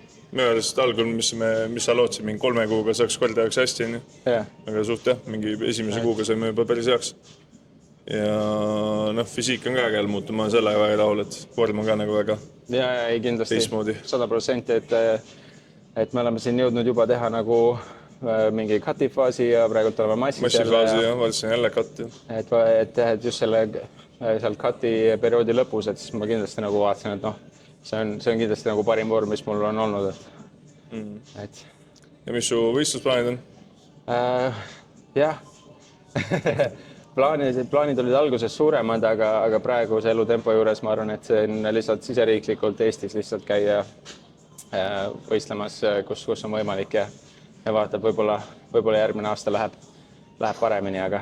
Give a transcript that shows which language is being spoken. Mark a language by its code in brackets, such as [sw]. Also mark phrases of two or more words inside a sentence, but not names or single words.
[et] Minu arvest algul, mis sa lootsid, mingi 3 kuuga saaks korda jaoks hästi, aga suht jah, mingi esimese kuuga saime juba päris heaks. Ja füüsik on ka jälle muutunud, ma olen sellega väga rahul, et vorm on ka nagu väga kindlasti teistmoodi. 100%, et me oleme siin jõudnud juba teha nagu mingi cut-i faasi ja praegult oleme massifaasi ja valitsin jälle cut-i. Et just seal cut-i perioodi lõpus, et siis ma kindlasti nagu vaatasin, et see on kindlasti nagu parim vorm, mis mul on olnud. Ja mis su võistlusplaanid on? Jah. Plaanid olid alguses suuremad, aga praeguse elutempo juures ma arvan, et see on lihtsalt siseriiklikult Eestis lihtsalt käia võistlemas, kus on võimalik ja vaatab, võib-olla järgmine aasta läheb paremini, aga...